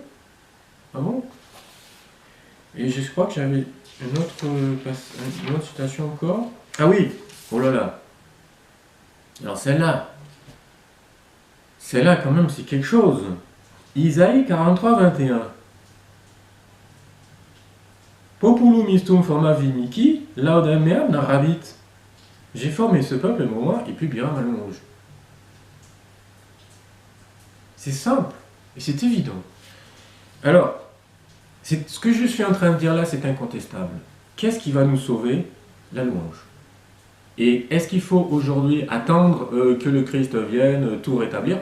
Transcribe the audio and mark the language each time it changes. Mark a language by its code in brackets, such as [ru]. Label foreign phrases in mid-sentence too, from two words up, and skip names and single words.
[fr] Ah bon? Et je crois que j'avais une autre citation encore. Ah oui, oh là là. Alors celle-là quand même c'est quelque chose. Isaïe 43, 21. [la] Populum istum forma vimici, laudam meam narrabit. [fr] J'ai formé ce peuple, moi, et publiera ma louange. C'est simple, et c'est évident. Alors, ce que je suis en train de dire là, c'est incontestable. Qu'est-ce qui va nous sauver? La louange. Et est-ce qu'il faut aujourd'hui attendre que le Christ vienne tout rétablir?